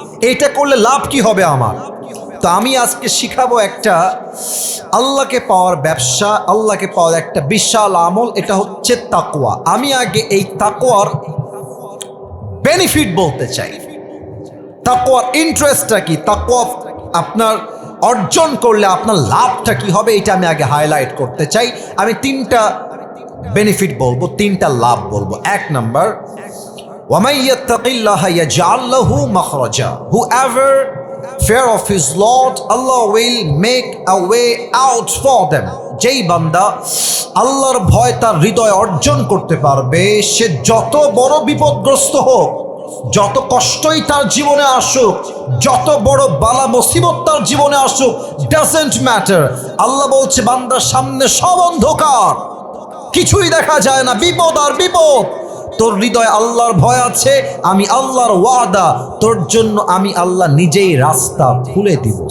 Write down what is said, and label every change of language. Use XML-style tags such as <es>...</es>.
<bn>এটা করলে লাভ কি হবে আমার? তো আমি আজকে শিখাবো একটা আল্লাহকে পাওয়ার ব্যবসা, আল্লাহকে পাওয়ার একটা বিশাল আমল, এটা হচ্ছে তাকওয়া। আমি আগে এই তাকওয়ার বেনিফিট বলতে চাই। তাকওয়ার ইন্টারেস্টটা কি, তাকওয়া আপনার অর্জন করলে আপনার লাভটা কি হবে, এটা আমি আগে হাইলাইট করতে চাই। আমি 3টা বেনিফিট বলবো, 3টা লাভ বলবো। 1 নাম্বার,</bn> <ar>ওয়ামান ইয়াত্তাকিল্লাহা ইয়াজআল লাহু মাখরাজা,</ar> <en>whoever fear of his Lord, Allah will make a way out for them.</en> <bn>যেই বান্দা আল্লাহর ভয় তার হৃদয় অর্জন করতে পারবে, সে যত বড় বিপদগ্রস্ত হোক, যত কষ্টই তার জীবনে আসুক, যত বড় বালা মুসিবত তার জীবনে আসুক,</bn> <en>Doesn't matter.</en> <bn>আল্লাহ বলছে বান্দার সামনে সব অন্ধকার, কিছুই দেখা যায় না, বিপদ আর বিপদ, তোর হৃদয়ে আল্লাহর ভয় আছে, আমি আল্লাহর ওয়াদা, তোর জন্য আমি আল্লাহ নিজেই রাস্তা খুলে দিব।</bn>